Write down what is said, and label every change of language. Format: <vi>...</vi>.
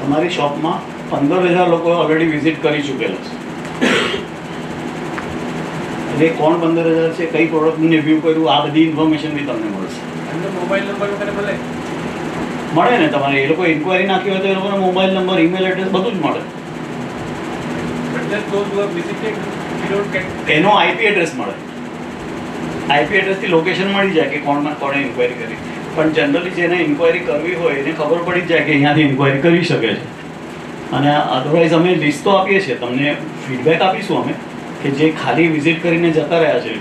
<gu>તમારી શોપમાં 15,000 લોકો already visit કરી ચૂકેલા છે. એટલે કોણ 15,000 છે, કઈ પ્રોડક્ટનું રિવ્યૂ કર્યું, આ બધી ઇન્ફોર્મેશન બી તમને મળશે. એમનો મોબાઈલ નંબર વગેરે મળે? મળે ને, તમારે એ લોકો ઇન્ક્વાયરી નાખી હોય તો એ લોકોનો મોબાઈલ નંબર, ઈમેલ એડ્રેસ બધું જ મળે.</gu> <en>But just those who have visited, we don't get.</en> <gu>એનો IP એડ્રેસ મળે. IP એડ્રેસથી લોકેશન મળી જાય કે કોણે ઇન્ક્વાયરી કરી. પણ જનરલી જેને ઇન્ક્વાયરી કરવી હોય એને ખબર પડી જ જાય કે અહીંયાથી ઇન્ક્વાયરી કરી શકે છે. અને અધરવાઇઝ અમે લિસ્ટ તો આપીએ છીએ, તમને ફીડબેક આપીશું અમે કે જે ખાલી વિઝિટ કરીને જતા રહ્યા છે.</gu>